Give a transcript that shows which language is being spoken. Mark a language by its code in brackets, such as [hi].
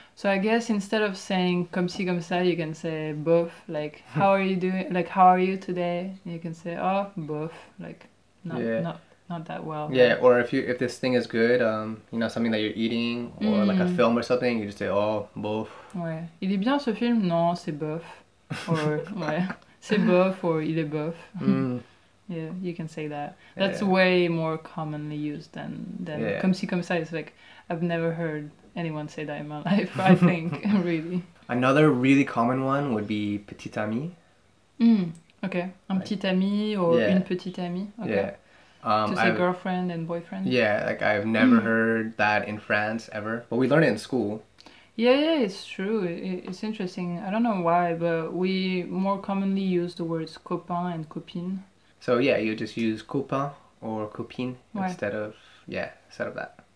[en] So I guess instead of saying [fr] comme ci, comme ça, [en] you can say bof, like, how are you doing? Like, how are you today? And you can say, oh, bof, like, not that well. Yeah, or if this thing is good, something that you're eating, or like a film or something, you just say, oh, bof. [fr] Ouais. Il est bien ce film? Non, c'est bof. [en] Or, [fr] ouais, c'est bof, [en] or [fr] il est bof. [en] Yeah, you can say that. That's way more commonly used than [fr] comme ci, comme ça. [en] It's like, I've never heard anyone say that in my life, I think, really. Another really common one would be [fr] Petit Ami. [en] Okay. [fr] Un petit ami or une petite amie. [en] Okay. Yeah. To say girlfriend and boyfriend? Yeah, like I've never heard that in France ever. But we learned it in school. Yeah, it's true. It's interesting. I don't know why, but we more commonly use the words copain and copine. So yeah, you just use copain or copine instead of that.